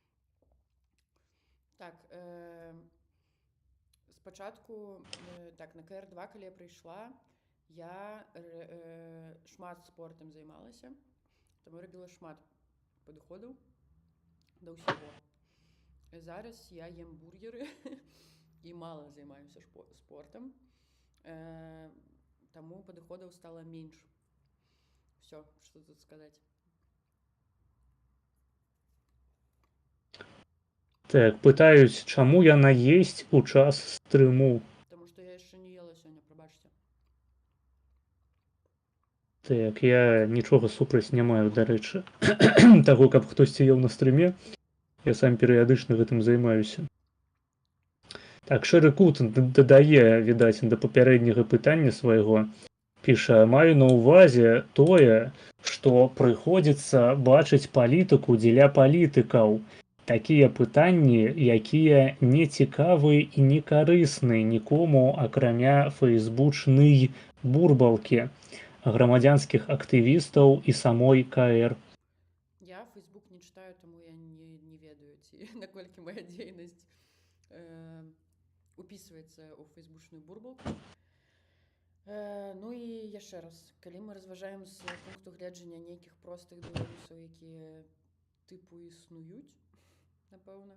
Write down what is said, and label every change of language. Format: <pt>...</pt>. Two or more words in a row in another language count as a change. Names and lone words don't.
<be>Так, спачатку, так, на КР2, калі я прыйшла, я шмат спортам займалася, таму рабіла шмат падыходаў да ўсяго. Зараз я ем бургеры і мала займаюся спортам, таму падыходаў стала менш.</be> <ru>Все, что тут сказать.</ru> <be>Так, пытаюсь, чаму яна есть у час стрыму?</be> <ru>Потому что</ru> <be>я яшчэ не ела сёння, прабачце. Так, я нічога супраць не маю, дарэчы, таго, каб хтосьці еў на стрыме. Я сам перыядычна гэтым займаюся. Так, Шэры Кут дадае, відаць, да папярэдняга пытання свайго. Піша: маю на ўвазе тое, што прыходзіцца бачыць палітыку дзеля палітыкаў. Такія пытанні, якія не цікавы і не карысны нікому, акрамя фэйсбучнай бурбалкі, грамадзянскіх актывістаў і самой КР. Я Facebook</be> <ru>не читаю,</ru> <be>тому я не ведаю, ці наколькі моя дзейнасць упісваецца ў фэйсбучную бурбалку. Ну і яшчэ раз, калі мы разважаем з пункту гледжання нейкіх простых беларусаў, якія тыпу існуюць, напэўна.</be>